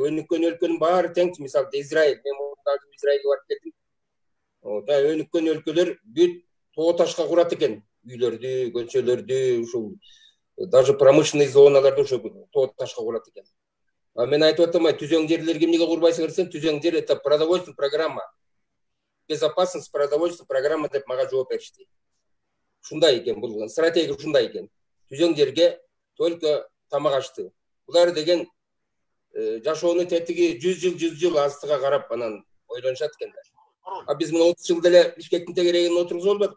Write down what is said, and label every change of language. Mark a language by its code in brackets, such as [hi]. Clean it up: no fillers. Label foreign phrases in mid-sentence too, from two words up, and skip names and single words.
[ky] Өнүккөн өлкөнүн баары теңчи. Мисалы Израиль, мен Израилге барып келдим. Өнүккөн өлкөлөр бүт тоо ташка курат экен. Үйлөрдү, көчөлөрдү, ушул [ru] даже промышленный [ky] зоналарды ошо тоо ташка курат экен. А мен айтып атам, түзөң жерлерге эмнеге курбайсыңар десем, түзөң жер [ru] это продовольственная программа. Безопасность продовольственная программа [ky] деп мага жооп беришти. Ушундай экен, бул стратегия ушундай экен. Түзөң жерге только тамак ашты. Булар деген жашоону тетиги 100 жыл астыга карап анан ойлонушат экен да. А биз мына 30 жыл деле Бишкектин тегерегине отургузуп албадык.